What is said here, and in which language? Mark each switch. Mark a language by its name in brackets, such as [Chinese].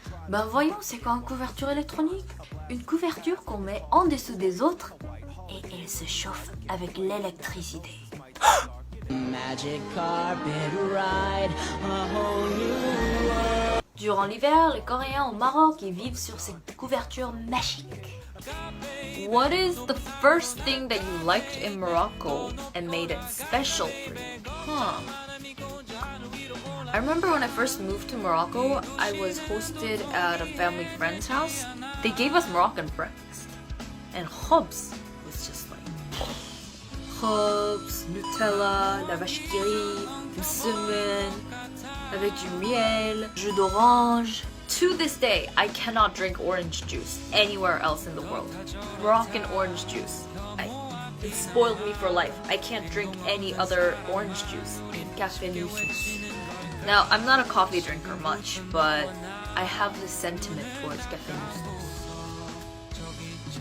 [French] Ben voyons, c'est quoi une couverture électronique? Une couverture qu'on met en dessous des autres et elle se chauffe avec l'électricité. [English] Magic carpet ride, a whole new world. [French] Durant l'hiver, les Coréens au Maroc ils vivent sur cette couverture magique. [English] What is the first thing that you liked in Morocco and made it special for you? I remember when I first moved to Morocco, I was hosted at a family friend's house. They gave us Moroccan breakfast. And khobz was just like... [French] Khobz, Nutella, la vache qui rit, du semen, avec du miel, jus d'orange. [English] To this day, I cannot drink orange juice anywhere else in the world. Moroccan orange juice. It spoiled me for life. I can't drink any other orange juice. Café Nusus. Now, I'm not a coffee drinker much, but I have this sentiment towards Café Nusus.